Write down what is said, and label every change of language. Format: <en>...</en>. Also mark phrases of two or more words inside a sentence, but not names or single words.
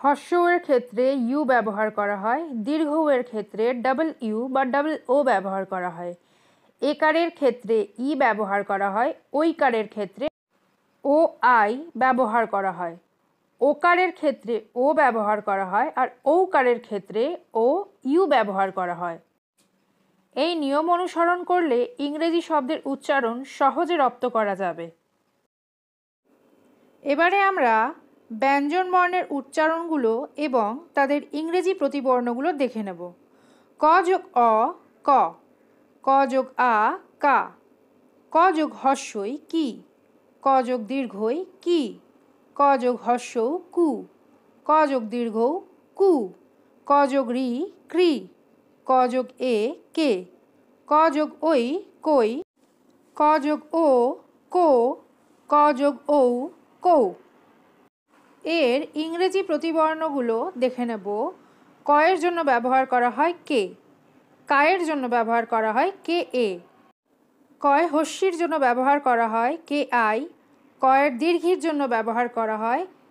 <bn>হর্ষ এর ক্ষেত্রে ইউ ব্যবহার করা হয়, দীর্ঘ এর ক্ষেত্রে ডাবল ইউ বা ডাবল ও ব্যবহার করা হয়, একারের ক্ষেত্রে ই ব্যবহার করা হয়, ঐকারের ক্ষেত্রে ও আই ব্যবহার করা হয়, ওকারের ক্ষেত্রে ও ব্যবহার করা হয়, আর ঔকারের ক্ষেত্রে ও ইউ ব্যবহার করা হয়। এই নিয়ম অনুসরণ করলে ইংরেজি শব্দের উচ্চারণ সহজে রপ্ত করা যাবে। এবারে আমরা ব্যঞ্জন বর্ণের উচ্চারণগুলো এবং তাদের ইংরেজি প্রতিবর্ণগুলো দেখে নেব। ক যোগ অ ক, ক যোগ আ কা, ক যোগ হর্ষই কি, ক যোগ দীর্ঘই কি, ক যোগ হর্ষ কু, ক যোগ দীর্ঘ কু, ক যোগ রি ক্রি, ক যোগ এ কে, ক যোগ ওই কই, ক যোগ ও কো, ক যোগ ঔ কৌ। এর ইংরেজি প্রতিবর্ণগুলো দেখে নেব। কয়ের জন্য ব্যবহার করা হয় কে, কায়ের জন্য ব্যবহার করা হয় কে এ, কয় হস্যির জন্য ব্যবহার করা হয় কে আই, কয়ের দীর্ঘির জন্য ব্যবহার করা হয়</bn>